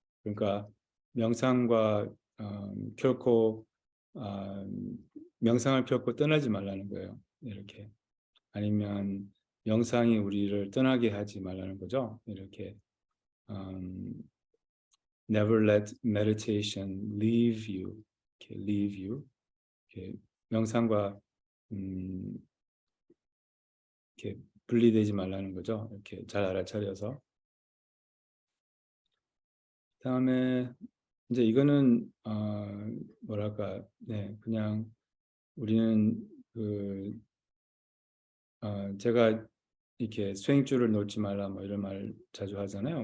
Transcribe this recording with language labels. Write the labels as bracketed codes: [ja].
[ko] 그러니까 명상과 결코 명상을 결코 떠나지 말라는 거예요. 이렇게 아니면 명상이 우리를 떠나게 하지 말라는 거죠. 이렇게 [en] um, never let meditation leave you. 이렇게 leave you. [ko] 이렇게 명상과 음, 이렇게 분리되지 말라는 거죠. 이렇게 잘 알아차려서. 그다음에 이제 이거는 뭐랄까, 네, 그냥 우리는 그 제가 이렇게 수행줄을 놓지 말라 뭐 이런 말 자주 하잖아요.